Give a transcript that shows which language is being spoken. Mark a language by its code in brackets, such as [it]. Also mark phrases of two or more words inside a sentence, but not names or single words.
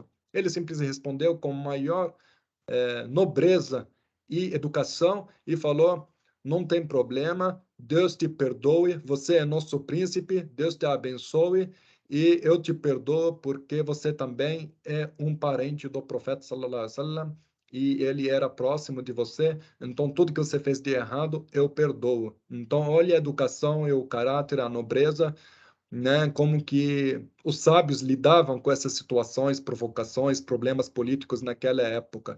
[pt] Ele simplesmente respondeu com maior nobreza e educação e falou: não tem problema, Deus te perdoe, você é nosso príncipe, Deus te abençoe e eu te perdoo porque você também é um parente do profeta [ar] صلى الله عليه وسلم [pt] e ele era próximo de você, então tudo que você fez de errado eu perdoo. Então olha a educação e o caráter, a nobreza, né, como que os sábios lidavam com essas situações, provocações, problemas políticos naquela época.